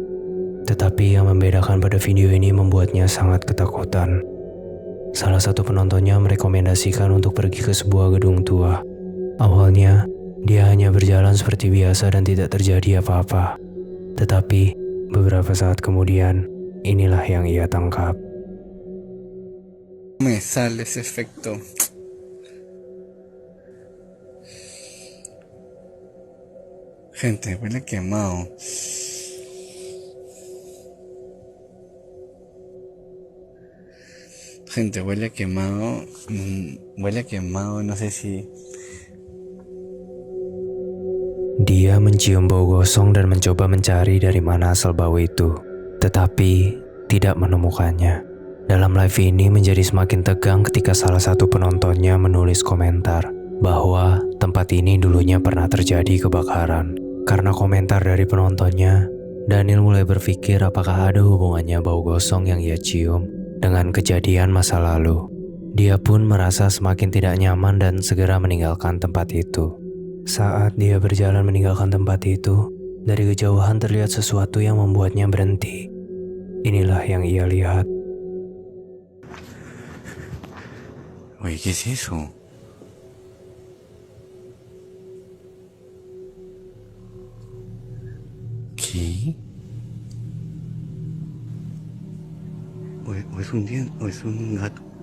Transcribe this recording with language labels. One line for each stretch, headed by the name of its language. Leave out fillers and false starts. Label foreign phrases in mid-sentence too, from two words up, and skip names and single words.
Indonesian: Tetapi yang membedakan pada video ini membuatnya sangat ketakutan. Salah satu penontonnya merekomendasikan untuk pergi ke sebuah gedung tua. Awalnya, dia hanya berjalan seperti biasa dan tidak terjadi apa-apa. Tetapi, beberapa saat kemudian, inilah yang ia tangkap.
Spanish: Me sale ese efecto. Gente, huele quemado. Gente, huele quemado. Huele quemado, no sé si...
Indonesian: Dia mencium bau gosong dan mencoba mencari dari mana asal bau itu, tetapi tidak menemukannya. Dalam live ini menjadi semakin tegang ketika salah satu penontonnya menulis komentar bahwa tempat ini dulunya pernah terjadi kebakaran. Karena komentar dari penontonnya, Daniel mulai berpikir apakah ada hubungannya bau gosong yang ia cium dengan kejadian masa lalu. Dia pun merasa semakin tidak nyaman dan segera meninggalkan tempat itu. Saat dia berjalan meninggalkan tempat itu, dari kejauhan terlihat sesuatu yang membuatnya berhenti. Inilah yang ia lihat.
Spanish: Oye, ¿qué es eso? ¿Qué? O es un diente, o es un gato.